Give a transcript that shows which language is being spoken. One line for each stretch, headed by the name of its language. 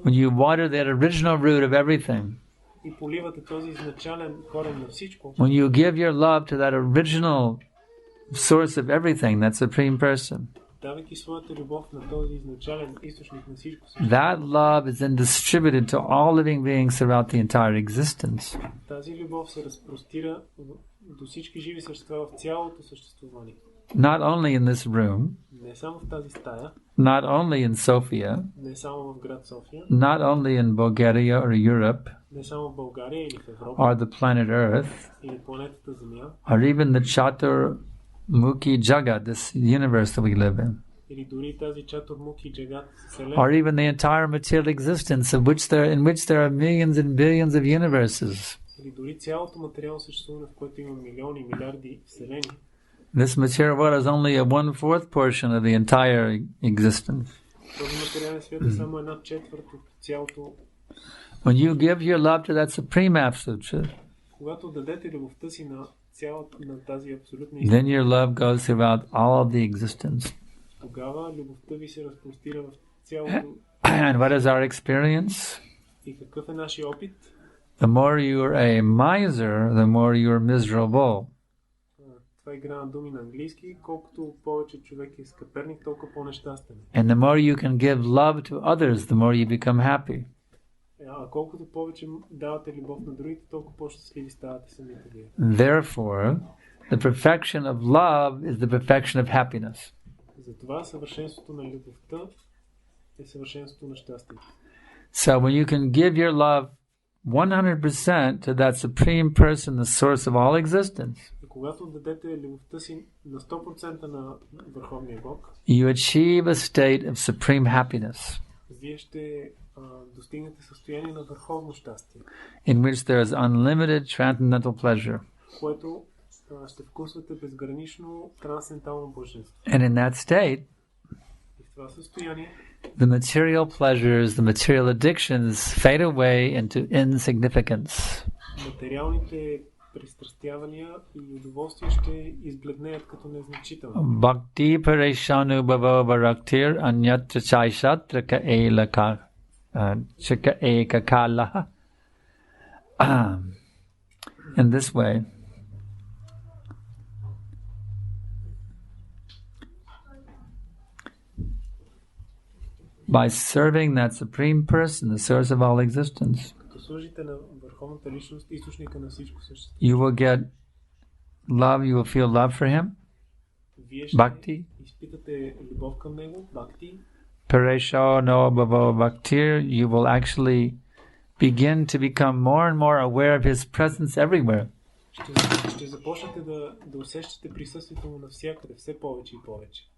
English: when you water that original root of everything,
Bulgarian: и поливате този изначален корен на всичко,
English: when you give your love to that original source of everything, that supreme person,
Bulgarian: давайки своята любов на този изначален източник на всичко
English: that love is then distributed to all living beings throughout the entire existence.
Bulgarian: Тази любов се разпростира до всички живи същества в цялото съществуване.
English: Not only in this room,
Bulgarian: Не само в тази стая,
English: not only in Sofia,
Bulgarian: не само в град София,
English: not only in Bulgaria or Europe
Bulgarian: не само в България или в Европа,
English: or the planet Earth,
Bulgarian: или планетата Земя,
English: or even the Chaturmukhi Jagat, this universe that we live in,
Bulgarian: или дори тази Чатурмуки Джагат Вселена,
English: or even the entire material existence in which there are millions and billions of universes.
Bulgarian: или дори цялото материално съществуване, в което има милиони, милиарди вселени.
English: This material world is only a 1/4 portion of the entire existence.
Bulgarian: Този материален свят е само 1/4 от цялото.
English: When you give your love to that supreme absolute truth,
Bulgarian: Когато дадете любовта си на тази абсолютна
English: then
Bulgarian: истина,
English: your love goes throughout all of the existence.
Bulgarian: тогава любовта ви се разпростира в цялото.
English: And what is our experience?
Bulgarian: И какъв е нашия опит?
English: The more you are a miser, the more you are miserable.
Bulgarian: Това е игра на думи на английски. Колкото повече човек е скъперник, толкова по-нещастен.
English: And the more you can give love to others, the more you become happy.
Bulgarian: А колкото повече давате любов на другите, толкова по-щастливи ставате самите вие.
English: Therefore, the perfection of love is the perfection of happiness.
Bulgarian: Затова съвършенството на любовта е съвършенството на щастието.
English: So when you can give your love 100% to that supreme person, the source of all existence,
Bulgarian: И когато дадете любовта си на 100% на Върховния Бог,
English: you achieve a state of supreme happiness.
Bulgarian: вие ще достигнете състояние на върховно щастие,
English: in which there is unlimited transcendental pleasure.
Bulgarian: което ще вкусвате безгранично трансцендентално блаженство.
English: And in that state,
Bulgarian: И в това състояние
English: the material pleasures, the material addictions fade away into insignificance.
Bulgarian: материалните пристрастявания и удоволствия ще избледнеят като незначителни. Bhakti pareshanu bhavo bharaktir anyatra chaishatra ka elaka chaka ekakala.
English: In this way, by serving that supreme person, the source of all existence,
Bulgarian: Като служите на върховната личност, източника на всичко същество,
English: you will get love, you will feel love for him,
Bulgarian: вие ще bhakti. изпитате любов към него, бхакти.
Sanskrit: Paresho no bhavo bhaktir,
English: you will actually begin to become more and more aware of his presence everywhere.
Bulgarian: Ще започнете да усещате присъствието му навсякъде, все повече и повече.